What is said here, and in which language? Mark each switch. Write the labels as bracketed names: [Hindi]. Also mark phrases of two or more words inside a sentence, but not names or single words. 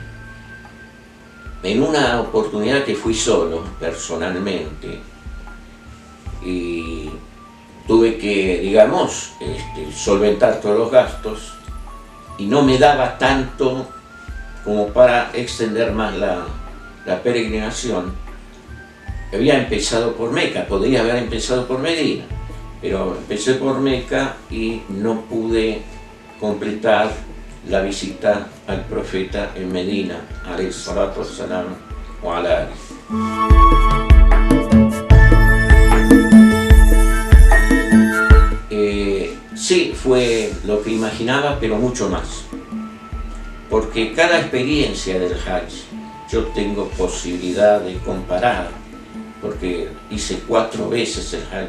[Spanish] En una oportunidad que fui solo, personalmente, y tuve que, digamos, solventar todos los gastos, y no me daba tanto como para extender más la peregrinación. Había empezado por Meca, podría haber empezado por Medina, pero empecé por Meca y no pude completar la visita al profeta en Medina, [Arabic] عليه الصلاة والسلام وعلى آله. [Spanish] Sí, fue lo que imaginaba, pero mucho más. Porque cada experiencia del Hajj, yo tengo posibilidad de comparar, porque hice 4 veces el Hajj.